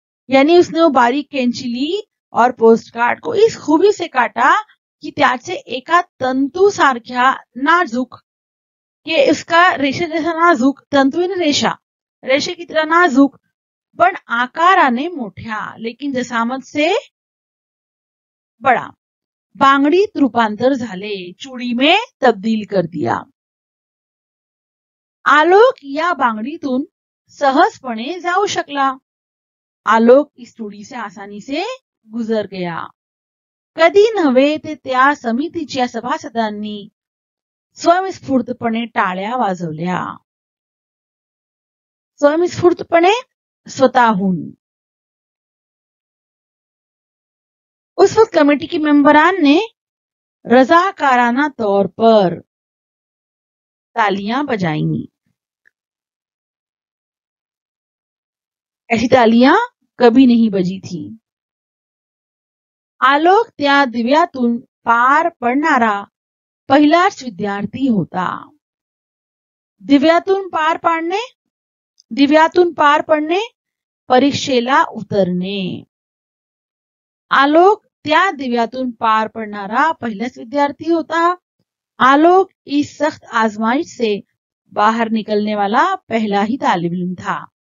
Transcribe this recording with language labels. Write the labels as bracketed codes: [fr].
[hi] यानी उसने वो बारीक कैंची ली और पोस्टकार्ड को इस खूबी से काटा कि [mr] त्याचे एका तंतू सारख्या नाजूक, [hi] के उसका रेशे जैसा नाजूक, तंतु यानी रेशा, रेशे की तरह नाजूक [mr] पण आकाराने मोठ्या, [hi] लेकिन जसामत से बड़ा, [mr] बांगडीत रूपांतर झाले, [hi] चूड़ी में तब्दील कर दिया। [mr] आलोक या बांगडीतून सहजपणे जाऊ शकला। [hi] आलोक इस चूड़ी से आसानी से गुजर गया। [mr] कधी नव्हे ते त्या समितीच्या सभासदांनी स्वयंस्फूर्तपणे टाळ्या वाजवल्या। स्वयंस्फूर्तपणे, स्वतःहून। [hi] उस वक्त कमेटी के मेंबरान ने रजाकाराना तौर पर तालियां बजाई। ऐसी तालियां कभी नहीं बजी थी। [mr] आलोक त्या दिव्यातून पार पडणारा पहिलाच विद्यार्थी होता। दिव्यातून पार पाडणे, दिव्यातून पार पडणे, परीक्षेला उतरणे। आलोक त्या दिव्यातून पार पडणारा पहिलाच विद्यार्थी होता। [hi] आलोक इस सख्त आजमाइश से बाहर निकलने वाला पहला ही तालिब इल्म था।